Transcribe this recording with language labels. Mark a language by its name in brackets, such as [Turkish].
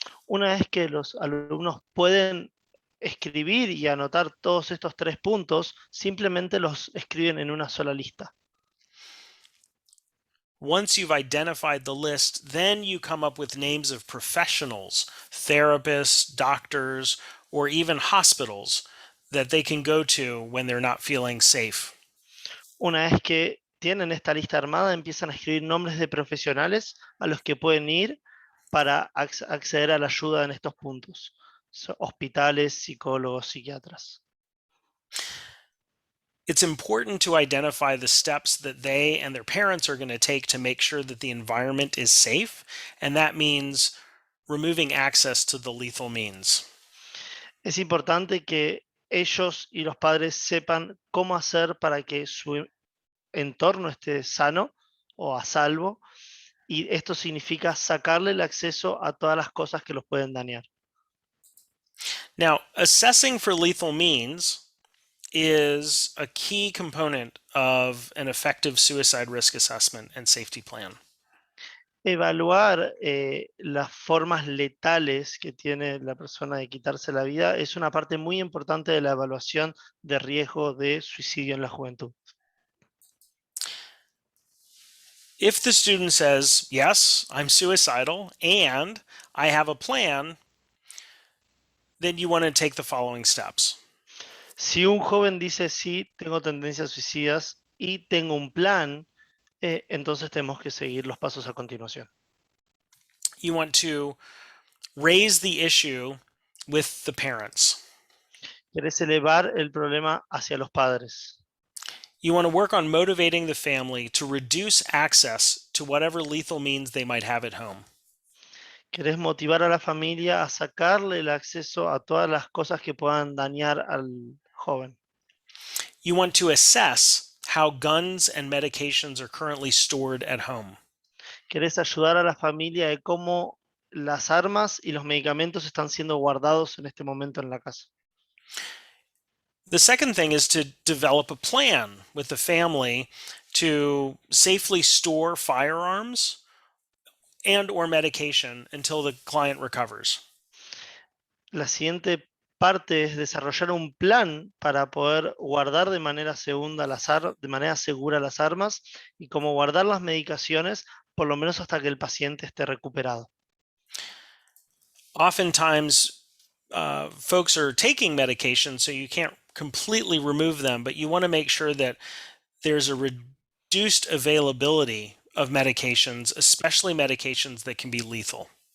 [Spanish] Una vez que los alumnos pueden escribir y anotar todos estos 3 puntos, simplemente los escriben en una sola lista. [English] Once you've identified the list, then you come up with names of professionals, therapists, doctors, or even hospitals that they can go to when they're not feeling safe. [Spanish] Una vez que tienen esta lista armada, empiezan a escribir nombres de profesionales a los que pueden ir para acceder a la ayuda en estos puntos. Hospitales, psicólogos, psiquiatras. [English] it's important to identify the steps that they and their parents are going to take to make sure that the environment is safe, and that means removing access to the lethal means. [Spanish] Es importante que ellos y los padres sepan cómo hacer para que su entorno esté sano o a salvo, y esto significa sacarle el acceso a todas las cosas que los pueden dañar. [English] Now, assessing for lethal means is a key component of an effective suicide risk assessment and safety plan. [Spanish] Evaluar las formas letales que tiene la persona de quitarse la vida es una parte muy importante de la evaluación de riesgo de suicidio en la juventud. [English] If the student says, yes, I'm suicidal and I have a plan, then you want to take the following steps. [Spanish] Si un joven dice sí, tengo tendencias suicidas y tengo un plan, entonces tenemos que seguir los pasos a continuación. [English] You want to raise the issue with the parents. [Spanish] Querés elevar el problema hacia los padres. [English] You want to work on motivating the family to reduce access to whatever lethal means they might have at home. [Spanish] Querés motivar a la familia a sacarle el acceso a todas las cosas que puedan dañar al joven. [English] You want to assess how guns and medications are currently stored at home. [Spanish] Querés ayudar a la familia de cómo las armas y los medicamentos están siendo guardados en este momento en la casa. [English] The second thing is to develop a plan with the family to safely store firearms and or medication until the client recovers. [Spanish] La siguiente parte es desarrollar un plan para poder guardar de manera segura las armas y cómo guardar las medicaciones por lo menos hasta que el paciente esté recuperado. [English] Oftentimes, folks are taking medication, so you can't completely remove them, but you want to make sure that there's a reduced availability of medications, especially medications that can be lethal.